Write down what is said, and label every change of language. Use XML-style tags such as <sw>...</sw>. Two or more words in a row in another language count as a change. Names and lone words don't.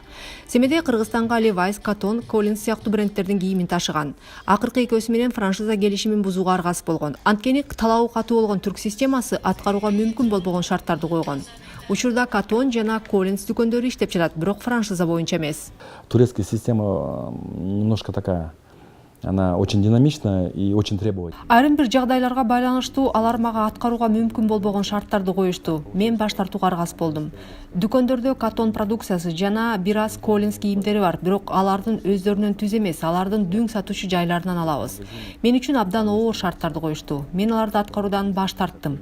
<ky>Семетей Кыргызстанга Levi's, Cotton, Collins сыяктуу брендтердин кийимин ташыган. Акыркы экөөсү менен франшиза келишимин бузууга аргасыз болгон. Анткени талабы катуу болгон түрк системасы аткарууга мүмкүн болбогон шарттарды койгон. Учурда Cotton жана Collins дүкөндөрү иштеп жатат, бирок франшиза боюнча эмес.</ky> <ru>Турецкая система немножко такая. Она очень динамичная и очень требовательная.</ru> <ky>Айрым бир жагдайларга байланыштуу алар мага аткарууга мүмкүн болбогон шарттарды коюшту. Мен баш тартууга аргасыз болдум. Дүкөндөрдө Cotton продукциясы жана бир аз Collins кийимдери бар, бирок алардын өздөрүнөн түз эмес, алардын дүң сатуучу жайларынан алабыз. Мен үчүн абдан оор шарттарды коюшту. Мен аларды аткаруудан баш тарттым.</ky>